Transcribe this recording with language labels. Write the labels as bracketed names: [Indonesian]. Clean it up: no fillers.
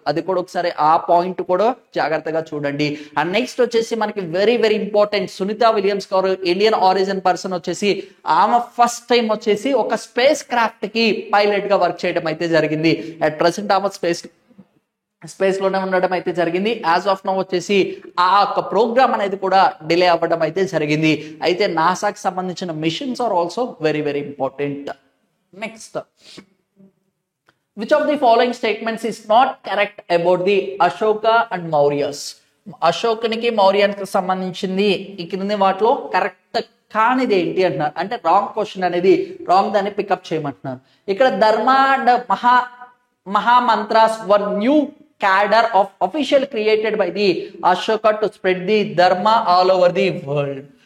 [Telugu] అది కూడా ఒకసారి ఆ పాయింట్ కూడా జాగ్రత్తగా చూడండి. అండ్ నెక్స్ట్ వచ్చేసి మనకి very very important Sunitha Williams గారు, ఇండియన్ ఆరిజిన్ పర్సన్ వచ్చేసి ఆమె ఫస్ట్ టైం వచ్చేసి ఒక స్పేస్ క్రాఫ్ట్ కి పైలట్ గా వర్క్ చేయడం అయితే జరిగింది. అట్ ప్రెసెంట్ ఆమె స్పేస్ లోనే ఉండడం అయితే జరిగింది. యాజ్ ఆఫ్ నౌ వచ్చేసి ఆ యొక్క ప్రోగ్రామ్ అనేది కూడా డిలే అవ్వడం అయితే జరిగింది. అయితే నాసాకి సంబంధించిన [English] Missions are also very very important. [Telugu] Next, which of the following statements is not correct about the Ashoka and Mauryas? అశోకునికి మౌర్యానికి సంబంధించింది ఈ క్రింది వాటిలో కరెక్ట్ కానిది ఏంటి అంటున్నారు. అంటే రాంగ్ క్వశ్చన్ అనేది రాంగ్ దాన్ని పికప్ చేయమంటున్నారు. ఇక్కడ [English] Dharma and mahamatras were new cadre of official created by the Ashoka to spread the dharma all over the world.